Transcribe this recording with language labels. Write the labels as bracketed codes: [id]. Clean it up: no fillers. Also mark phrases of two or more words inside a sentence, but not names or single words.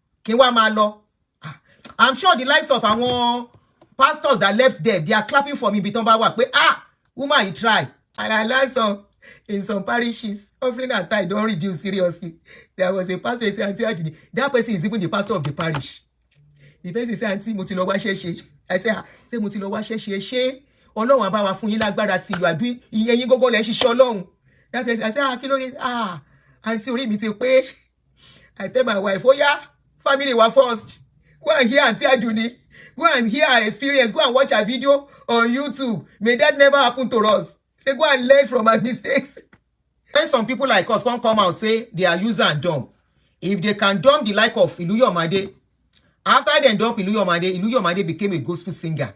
[en] I'm sure the likes of our pastors that left there, they are clapping for me. Woman, you try. And I learned some in some parishes, offering and tithe don't reduce seriously. There was a pastor who said, Aunty Aduuni, that person is even the pastor of the parish. The person said, Aunty, [yo] mo ti lọ wá ṣẹ́ṣe. [en] I say, [yo] mo ti lọ wá ṣẹ́ṣe. Ṣé Ọlọ́run á bá wa fún yín lágbára sí, [en] you are doing [yo] ẹ̀yin gógó lẹ ṣiṣẹ́ Ọlọ́run. [en] That person, I say, [yo] kí ló dé? Aunty orí mi ti pé. [en] I tell my wife, oh yeah, family were first. Go and hear Aunty Aduuni. Go and hear her experience. Go and watch her video on YouTube. May that never happen to us. Say, go and learn from our mistakes. When some people like us come out and say they are user and dump, if they can dump the like of Iluyomade, after they dump Iluyomade became a gospel singer.